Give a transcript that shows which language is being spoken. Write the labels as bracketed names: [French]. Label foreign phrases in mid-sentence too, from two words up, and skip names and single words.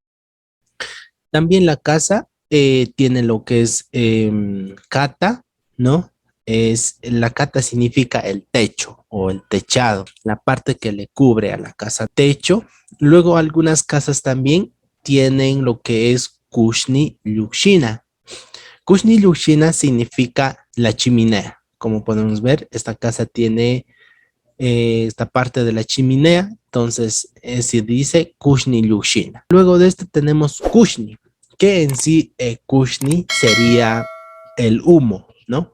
[Spanish] También la casa tiene lo que es cata, ¿no? La cata significa el techo o el techado, la parte que le cubre a la casa techo. Luego algunas casas también tienen lo que es [Quechua] kushni lukshina. Kushni Lushina [Spanish] significa la chimenea. Como podemos ver, esta casa tiene esta parte de la chimenea, entonces se dice [Quechua] Kushni Lushina. [Spanish] Luego de esto tenemos Kushni, que en sí Kushni sería el humo, ¿no?